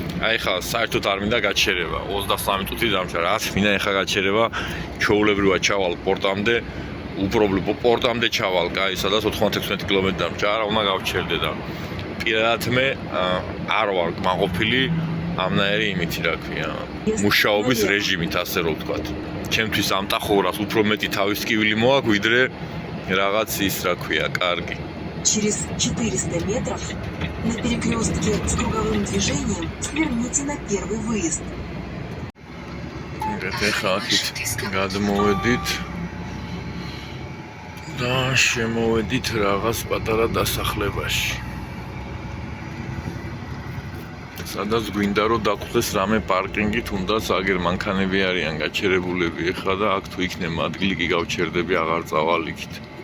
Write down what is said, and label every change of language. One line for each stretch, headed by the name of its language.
Georgian: აი ხა საერთოდ არ მინდა გაჩერება 23 წუთი დამჭა, რაც მინდა ეხა გაჩერება, ჩაულებრივად ჩავალ პორტამდე, უპრობლემო პორტამდე ჩავალ, კაი, სადაც 96 კილომეტრი დამჭა, არა უნდა გავჩერდე და პირადად მე არ ვარ მაყოფილი ამნაირი იმითი რა ქვია, მუშაობის რეჟიმით, ასე რომ ვთქვათ. ჩემთვის ამ ტახოგრაფს უფრო მეტი თავისკივილი მოაქვს, ვიდრე რაღაც ის რა ქვია, კარგი.
Russian: Через 400 метров на перекрестке с круговым движением сверните на первый выезд.
Georgian: ეხლა აქეთ გადმოვედით და შემოვედით რაღაც პატარა დასახლებაში. სადაც გვინდა რომ დაგხვდეს რამე პარკინგი, თუნდაც აგერ მანქანები არიან გაჩერებულები ეხლა და აქ თუ იქნება ადგილი კი გავჩერდები, აღარ წავალ იქით.